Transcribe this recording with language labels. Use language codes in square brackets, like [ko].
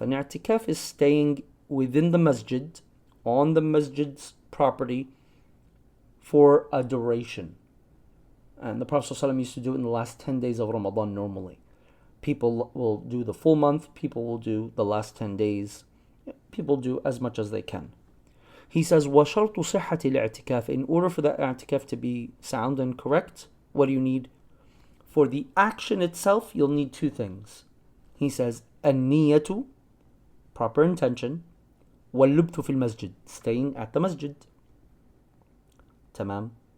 [en] An i'tikaf is staying within the masjid, on the masjid's property, for a duration. And the Prophet ﷺ used to do it in the last 10 days of Ramadan normally. People will do the full month, people will do the last 10 days. People do as much as they can. He says, [ar] وَشَرْطُ صِحَّةِ الْاعْتِكَافِ. [en] In order for that i'tikaf to be sound and correct, what do you need? For the action itself, you'll need two things. He says, [ar] النِّيَّةُ, [en] proper intention, [ar] وَاللُّبْثُ فِي الْمَسْجِدِ, [en] staying at the masjid. Tamam.